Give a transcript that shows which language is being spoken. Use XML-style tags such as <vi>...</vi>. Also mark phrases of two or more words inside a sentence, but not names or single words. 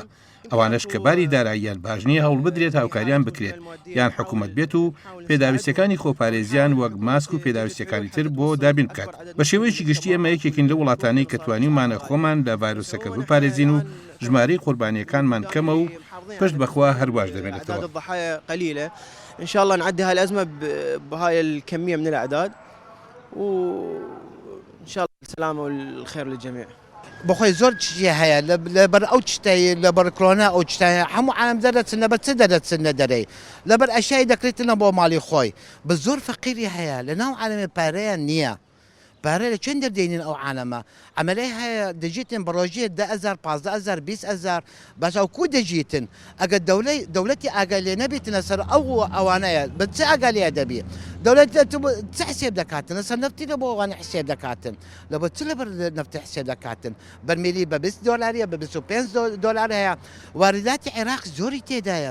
<ckb>ئەوانش کە باری داراییان باش نییە هەوڵ بدرێت هاوکاریان بکرێت یان حکوومەت بێت و پێداویستەکانی خۆپارێزیان وەک ماسک و پێداویستەکانی تر بۆ دابین بکات. بە شێوەیەکی گشتی ئەمە یەکێکین لە وڵاتانەی کە توانیمانە خۆمان لە ڤایرۆسەکە بپارێزین و ژمارەی قوربانیەکانمان کەمە و پشت بەخوا هەرواش دەمێنێتەوە.</ckb> <ar>إن شاء الله نعدي هاي الأزمة بهاي الكمية من الأعداد وإن شاء الله السلامة والخير للجميع.</ar> <ckb>بخوي زۆر چی هەیە لەبەر ئەو شتەی لەبەر کۆرۆنا ئەو شتە هەموو عالەم دەرەچنە بە چ دەرەچنە دەرەی لەبەر ئەشیای دەکرێتنە بۆ ماڵی خۆی بە زۆر فەقیری هەیە لە ناو عالەمێ پارەیان نییە. پارە لە چێن دەردێنین ئەو عالەمە ئەمەلەی هەیە دەژیتن بە ڕۆژێ 10,000 15,000 20,000 باش ئەو کو دەژیتن ئەگەر دەوڵەتی ئاگای لێ نەبێتنە سەر ئەو ئەوانەیە بە چه ئاگای لێ دەبێت دەوڵەت چه حسێب دەکاتن لەسەر نەفتی لە بۆ ئەوانە حسێب دەکاتن لەبەر چ لەبەر نەفتی حسێب دەکاتن بەرمێلی بە 20 دۆلاریە بە 25 دۆلار هەیە وارداتی عێراق زۆری تێدایە</ckb>